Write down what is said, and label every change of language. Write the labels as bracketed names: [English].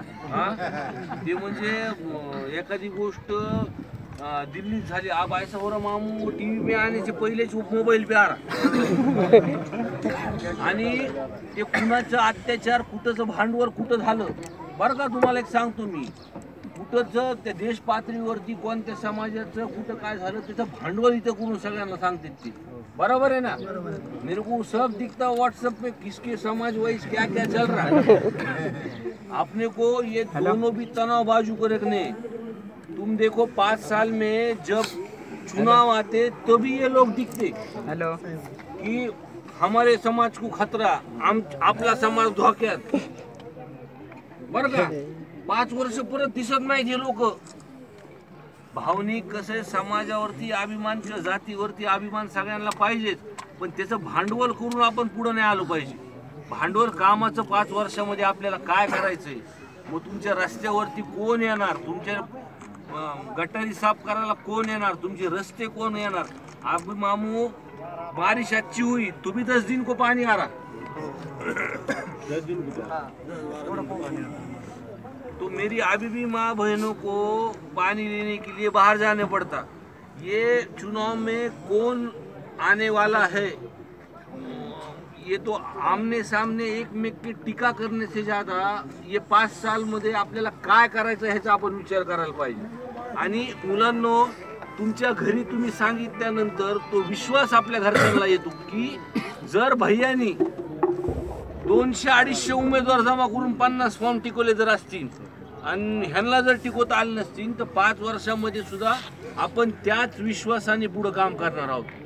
[Marathi] हां ते म्हणजे एखादी गोष्ट दिल्लीत झाली, [Hindi] अब ऐसा हो रहा मामू, टीव्ही पे आने से पहिलेच मोबाईल पे आ रहा. [Marathi] आणि ते कुणाचं अत्याचार, कुठंचं भांडवल कुठं झालं. बरं का तुम्हाला एक सांगतो मी, कुठंचं त्या देश पातळीवरती कोणत्या समाजाचं कुठं काय झालं त्याचं भांडवल इथं करून सगळ्यांना सांगते ती. [Hindi] बराबर है ना. मेरे को सब दिखता व्हाट्सएप पे किसके समाज वाइज क्या क्या चल रहा है. अपने को ये दोनों भी तनाव बाजू को रखने. तुम देखो 5 साल में जब चुनाव आते तभी ये लोग दिखते कि हमारे समाज को खतरा, [Marathi] आपला समाज धोक्यात. बरं का. 5 वर्ष परत दिसत नाही हे लोक. भावनिक कसं समाजावरती अभिमान किंवा जातीवरती अभिमान सगळ्यांना पाहिजेच, पण त्याचं भांडवल करून आपण पुढे नाही आलो पाहिजे. भांडवल कामाचं 5 वर्षामध्ये आपल्याला काय करायचंय. मग तुमच्या रस्त्यावरती कोण येणार, तुमच्या गटारी साफ करायला कोण येणार, तुमचे रस्ते कोण येणार. [Hindi] अभी मामू बारिश अच्छी हुई तो भी 10 दिन को पानी आ रहा. 10 दिन तो मेरी अभी भी माँ बहनों को पानी लेने के लिए बाहर जाने पड़ता. ये चुनाव में कौन आने वाला है ये तो आमने सामने एकमेक की टीका करने से ज्यादा [Marathi] ये 5 साल मध्ये आपल्याला काय करायचं ह्याचा आपण विचार करायला पाहिजे। आणि मुलांनो, तुमच्या घरी तुम्ही सांगितल्यानंतर तो विश्वास आपल्या घरच्यांना येतो की जर भैयानी 200-250 उमेदवार जमा करून 50 फॉर्म टिकवले जर असतील आणि ह्यांना जर टिकवता आले नसतील तर 5 वर्षांमध्ये सुद्धा आपण त्याच विश्वासाने पुढे काम करणार आहोत।